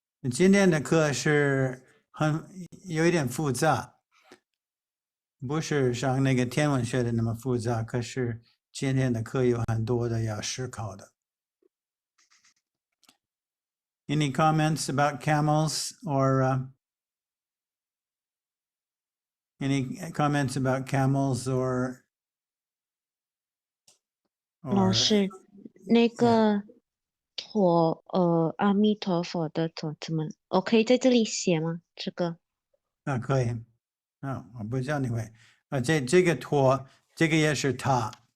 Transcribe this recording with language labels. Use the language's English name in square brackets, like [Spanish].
[Chinese] 今天的课是有一点复杂，不是像那个天文学的那么复杂，可是今天的课有很多的要思考的。 [English] Any comments about camels or any comments about camels or [Chinese] 老师，那个陀阿弥陀佛的陀怎么？我可以在这里写吗？这个可以。我不知道你会这个陀，这个也是他。